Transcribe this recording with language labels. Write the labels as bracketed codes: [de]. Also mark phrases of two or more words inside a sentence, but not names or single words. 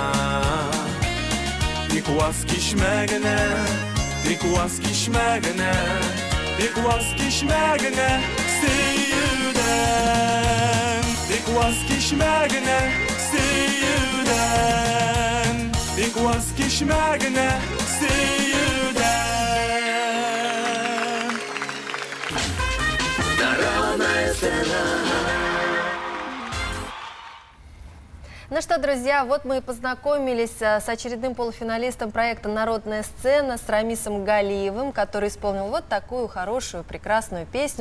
[tt] Тик ваз кичмәгенә, тик ваз кичмәгенә, тик ваз кичмәгенә сөюдән. Тик ваз кичмәгенә сөюдән. Тик ваз кичмәгенә сөюдән. [ru] Народная сцена. Ну что, друзья, вот мы и познакомились с очередным полуфиналистом проекта «Народная сцена», с Рамисом Галиевым, который исполнил вот такую хорошую, прекрасную песню.